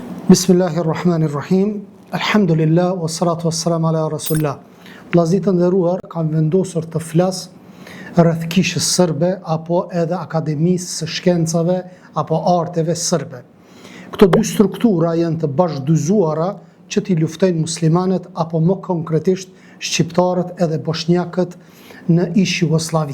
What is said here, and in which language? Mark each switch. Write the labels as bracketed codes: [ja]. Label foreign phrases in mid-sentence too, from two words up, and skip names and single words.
[ar] بسم الله الرحمن الرحيم. الحمد لله، والصلاة والسلام على رسول الله. [sq] Vllazit të nderuar, kam vendosur të flas rreth kishës sërbe apo edhe akademisë së shkencave apo arteve sërbe. Këto dy struktura janë të bashkëdyzuara që t'i luftojnë muslimanët apo më konkretisht shqiptarët edhe bosnjakët në ish Jugosllavi.